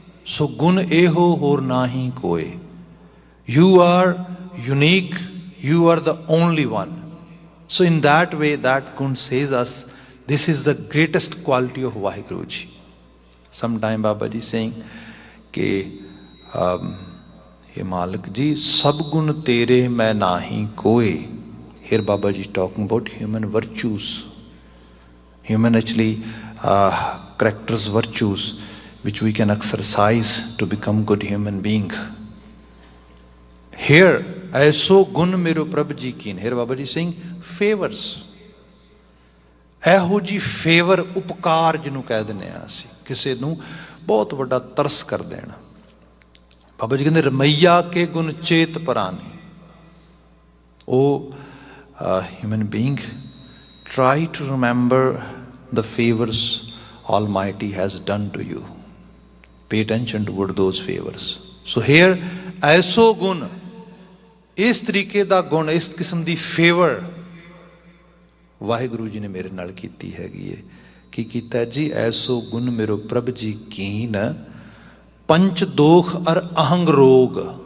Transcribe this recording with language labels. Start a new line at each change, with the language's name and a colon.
English: So
Punjabi: gun eho hor nahi koi.
English: You are unique. You are the only one. So in that way, that gun says us, this is the greatest quality of Vaheguru Ji. Sometime Baba Ji saying
Punjabi: कि हे मालिक जी सब गुण तेरे मैं नाही कोई.
English: Here Baba Ji is talking about human virtues, human actually characters, virtues which we can exercise to become good human being.
Punjabi: Here, ऐसो गुण मेरो प्रभ जी कीन.
English: Here Baba Ji is saying favors.
Punjabi: ਇਹੋ ਜੀ ਫੇਵਰ, ਉਪਕਾਰ ਜਿਹਨੂੰ ਕਹਿ ਦਿੰਦੇ ਹਾਂ ਅਸੀਂ, ਕਿਸੇ ਨੂੰ ਬਹੁਤ ਵੱਡਾ ਤਰਸ ਕਰ ਦੇਣਾ. ਬਾਬਾ ਜੀ ਕਹਿੰਦੇ ਰਮਈਆ ਕੇ ਗੁਣ ਚੇਤ ਪਰਾਨੇ.
English: ਉਹ human being, try to remember the favors Almighty has done to you. Pay attention toward those favors.
Punjabi: So here, ऐसो गुण, इस तरीके ਦਾ ਗੁਣ, ਇਸ ਕਿਸਮ ਦੀ ਫੇਵਰ ਵਾਹਿਗੁਰੂ ਜੀ ਨੇ ਮੇਰੇ ਨਾਲ ਕੀਤੀ ਹੈਗੀ ਹੈ. ਕੀ ਕੀਤਾ ਜੀ? ਐਸੋ ਗੁਣ ਮੇਰੋ ਪ੍ਰਭ ਜੀ ਕੀਨ, ਪੰਚ ਦੋਖ ਅਰ ਅਹੰਗ ਰੋਗ.